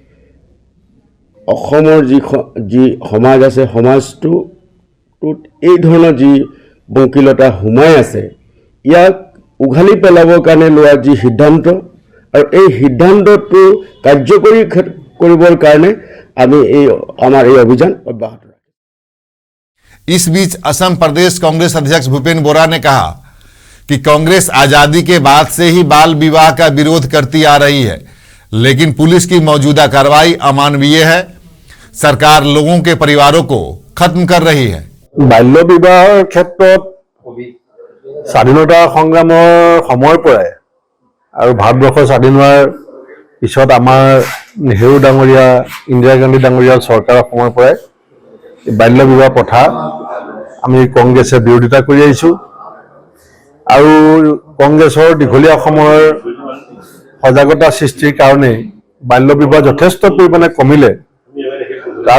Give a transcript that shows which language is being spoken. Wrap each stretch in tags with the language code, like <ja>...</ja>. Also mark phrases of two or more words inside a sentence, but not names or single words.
<as>অসমৰ যি সমাজ আছে সমাজটোত এই ধৰণৰ যি বংকিলতা সোমাই আছে ইয়াক উঘালি পেলাবৰ কাৰণে লোৱা যি সিদ্ধান্ত আৰু এই সিদ্ধান্তটো কাৰ্যকৰী কৰিবৰ কাৰণে আমি আমাৰ এই অভিযান অব্যাহত ৰাখিম।</as> <hi>इस बीच असम प्रदेश कांग्रेस अध्यक्ष भूपेंद्र बोरा ने कहा कि कांग्रेस आजादी के बाद से ही बाल विवाह का विरोध करती आ रही है, लेकिन पुलिस की मौजूदा कार्रवाई अमानवीय है। सरकार लोगों के परिवारों को खत्म कर रही है।</hi> <as>বাল্য বিবাহৰ ক্ষেত্ৰত স্বাধীনতা সংগ্ৰামৰ সময়ৰ পৰাই আৰু ভাৰতবৰ্ষ স্বাধীন হোৱাৰ পিছত আমাৰ নেহেৰু ডাঙৰীয়া ইন্দিৰা গান্ধী ডাঙৰীয়াৰ চৰকাৰৰ সময়ৰ পৰাই বাল্য বিবাহ প্ৰথা আমি কংগ্ৰেছে বিৰোধিতা কৰি আহিছোঁ আৰু কংগ্ৰেছৰ দীঘলীয়া সময়ৰ সজাগতা সৃষ্টিৰ কাৰণে বাল্য বিবাহ যথেষ্ট পৰিমাণে কমিলে তাৰ</as>